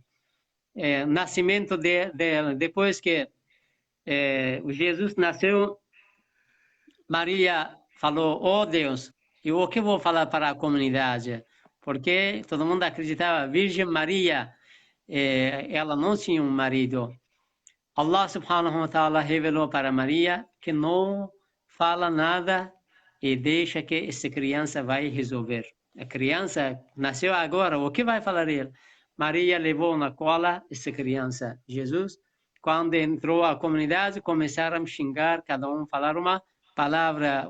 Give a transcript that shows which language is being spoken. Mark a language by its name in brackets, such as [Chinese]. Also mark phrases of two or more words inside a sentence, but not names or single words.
[Portuguese] Nascimento dela, depois que o Jesus nasceu, Maria falou, oh Deus, e o que vou falar para a comunidade? Porque todo mundo acreditava, Virgem Maria, ela não tinha um marido. [Arabic] الله سبحانه وتعالى [Portuguese] revelou para Maria que não fala nada e deixa que essa criança vai resolver. A criança nasceu agora, o que vai falar ele? Maria levou na cola essa criança, Jesus. Quando entrou a comunidade, começaram a xingar, cada um falar uma palavra.